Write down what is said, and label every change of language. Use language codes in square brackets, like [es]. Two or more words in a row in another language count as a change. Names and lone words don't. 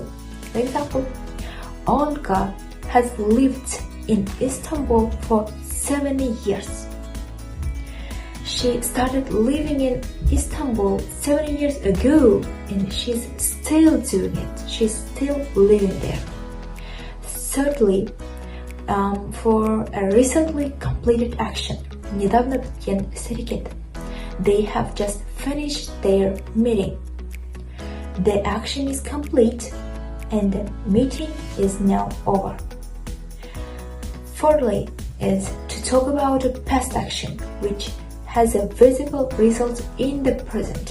[en] For example, Olga has lived in Istanbul for 70 years. She started living in Istanbul 7 years ago and she's still doing it. She's still living there. Thirdly, for a recently completed action, [kk] недавно біткен іс-әрекет, [en] they have just finished their meeting. The action is complete and the meeting is now over. Fourthly is to talk about a past action which has a visible result in the present.